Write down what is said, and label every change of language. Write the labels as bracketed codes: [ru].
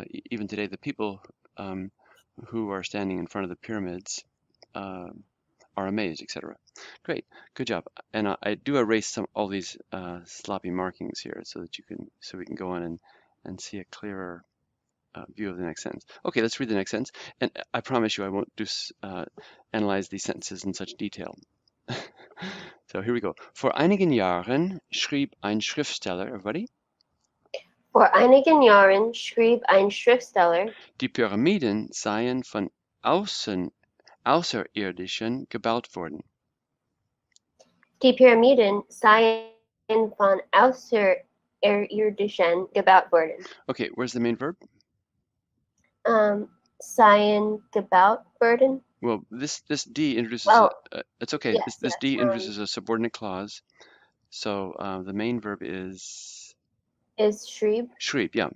[en] Even today, the people who are standing in front of the pyramids are amazed, etc. Great, good job. And I do erase all these sloppy markings here so we can go on and see a clearer view of the next sentence. Okay, let's read the next sentence. And I promise you I won't analyze these sentences in such detail. So here we go. [de] Vor einigen Jahren schrieb ein Schriftsteller, [en] everybody? [de] Vor einigen Jahren schrieb ein Schriftsteller, die Pyramiden seien von Außerirdischen gebaut worden. Die Pyramiden seien von Außerirdischen gebaut worden. [en] Okay, where's the main verb? [de] Seien gebaut worden. [en] Well, this D introduces. It's okay. Yes, this D introduces a subordinate clause, so the main verb is [de] schrieb. Schrieb, yeah.